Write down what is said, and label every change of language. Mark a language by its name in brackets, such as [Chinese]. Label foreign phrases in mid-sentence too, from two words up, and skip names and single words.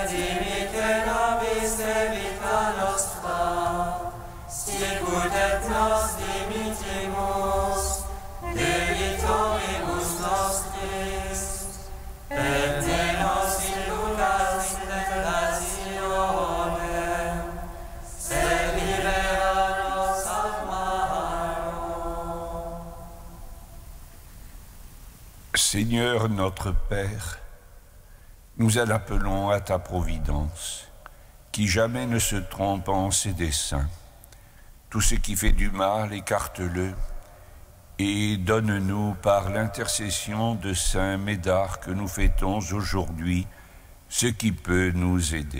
[Latin] dimitte nobis debita nostra, sicut et nos dimittimus debitoribus nostris, et ne nos inducas in tentationem, sed libera nos ad malo. [French] Seigneur notre Père, nous l'appelons à ta providence, qui jamais ne se trompe en ses desseins. Tout ce qui fait du mal, écarte-le, et donne-nous par l'intercession de Saint Médard que nous fêtons aujourd'hui, ce qui peut nous aider.